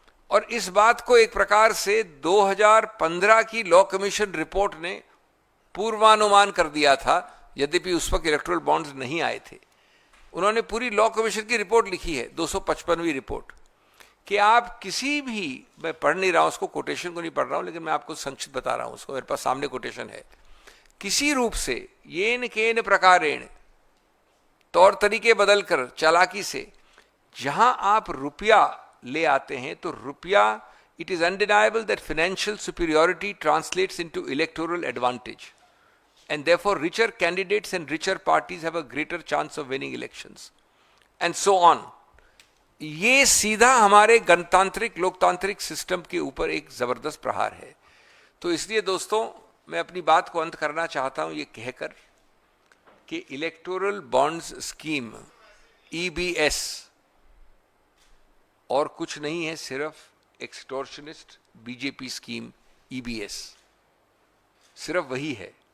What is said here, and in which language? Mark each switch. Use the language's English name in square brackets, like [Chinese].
[Hindi] और इस बात को एक प्रकार से 2015 की लॉ कमीशन रिपोर्ट ने पूर्वानुमान कर दिया था, यद्यपि उस वक्त इलेक्टोरल बॉन्ड्स नहीं आए थे। उन्होंने पूरी लॉ कमीशन की रिपोर्ट लिखी है, 255वीं रिपोर्ट, कि आप किसी भी, मैं पढ़ नहीं रहा हूं उसको, कोटेशन को नहीं पढ़ रहा हूं, लेकिन मैं आपको संक्षिप्त बता रहा हूं उसको, मेरे पास सामने कोटेशन है। किसी रूप से येन केन प्रकारेण, तौर तरीके बदलकर, चालाकी से, जहां आप रुपया ले आते हैं, तो रुपया, [English] it is undeniable that financial superiority translates into electoral advantage, and therefore richer candidates and richer parties have a greater chance of winning elections, and so on. [Hindi] ये सीधा हमारे गणतांत्रिक लोकतांत्रिक सिस्टम के ऊपर एक जबरदस्त प्रहार है। तो इसलिए दोस्तों, मैं अपनी बात को अंत करना चाहता हूं ये कहकर कि इलेक्टोरल बॉन्ड्स स्कीम, EBS, और कुछ नहीं है, सिर्फ एक्सटॉर्शनिस्ट बीजेपी स्कीम EBS, सिर्फ वही है।